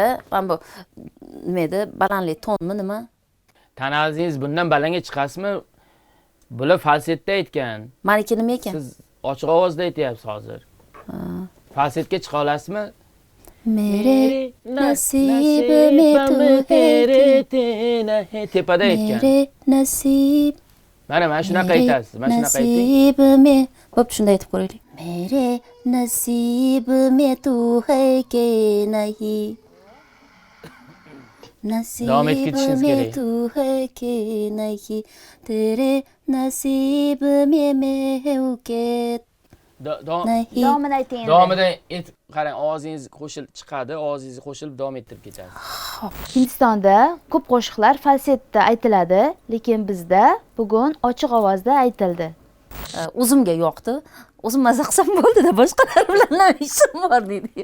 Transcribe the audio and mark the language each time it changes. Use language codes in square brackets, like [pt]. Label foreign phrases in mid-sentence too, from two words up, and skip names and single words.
[uz] Men bu nima edi? Balandlik tonmi nima? Tanazingiz bundan balandga chiqasizmi? Bular falsetda aytgan. Meniki nima ekan? Siz ochiq ovozda aytyapsiz hozir. Falsetga chiqa olasizmi? [hi] मेरे नसीब में तू है [uz] tepada aytgan. [hi] मेरे नसीब. [uz] Mana shunaqa aytasiz. Mana shunaqa ayting. [hi] नसीब में. [uz] Bo'p, shunday aytib ko'raylik. [hi] मेरे नसीब में तू है के नहीं [uz] Davom etketishingiz में kerak. [hi] तू है कि नहीं तेरे नसीब में हूँ के नहीं [uz] Davomini ayting endi. Davomida qarang, ovozingiz qo'shilib chiqadi, ovozingizni qo'shilib davom ettirib ketasiz. Hindistonda ko'p qo'shiqlar falsetda aytiladi, lekin bizda bugun ochiq ovozda aytildi. o'zimga yoqdi. O'zim maza qilsam bo'ldi-da, boshqalar bilan nima ishim bor deydi.